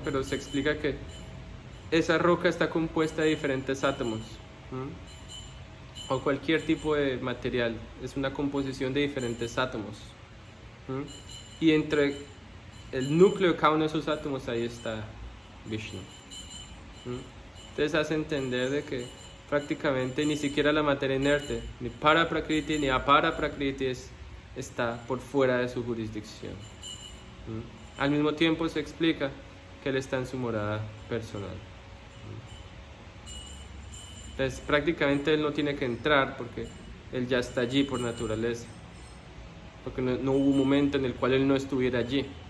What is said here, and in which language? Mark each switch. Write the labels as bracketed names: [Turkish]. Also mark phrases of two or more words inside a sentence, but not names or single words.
[Spanish] Pero se explica que esa roca está compuesta de diferentes átomos, o cualquier tipo de material, es una composición de diferentes átomos, y entre el núcleo de cada uno de esos átomos ahí está Vishnu. Entonces hace entender de que prácticamente ni siquiera la materia inerte, ni [Sanskrit] परा प्रकृति [Spanish] ni [Sanskrit] अपरा प्रकृति [Spanish] está por fuera de su jurisdicción. Al mismo tiempo se explica que él está en su morada personal. Entonces prácticamente él no tiene que entrar porque él ya está allí por naturaleza, porque no hubo un momento en el cual él no estuviera allí.